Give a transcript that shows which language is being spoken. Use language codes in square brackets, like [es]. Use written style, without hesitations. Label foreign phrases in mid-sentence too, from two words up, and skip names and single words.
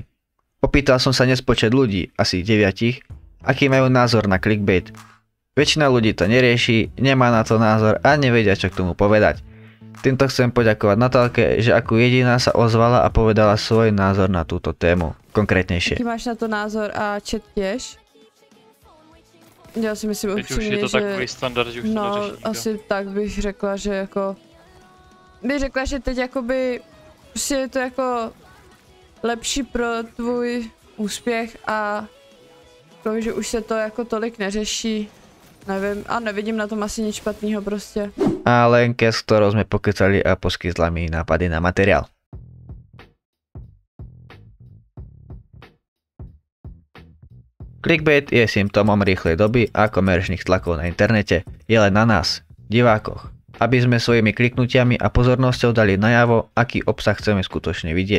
[sk] Opýtal som sa nespočet ľudí, asi 9, aký majú názor na clickbait. Väčšina ľudí to nerieši, nemá na to názor a nevedia, čo k tomu povedať. Týmto chcem poďakovať Natálke, že ako jediná sa ozvala a povedala svoj názor na túto tému, konkrétnejšie. [cs] Jaký máš na to názor a chat tiež? Já si myslím teď upřímně, už je to že... takový standard, že už no, to neřeší. asi tak bych řekla, že jako... Bych řekla, že teď jakoby... Prostě je to jako... lepší pro tvůj úspěch a... to, že už se to jako tolik neřeší. Nevím, a nevidím na tom asi nic špatného prostě. [sk] A Lenke, s ktorou sme pokecali a poskytla mi nápady na materiál. Clickbait je symptómom rýchlej doby a komerčných tlakov na internete. Je len na nás, divákoch, aby sme svojimi kliknutiami a pozornosťou dali najavo, aký obsah chceme skutočne vidieť.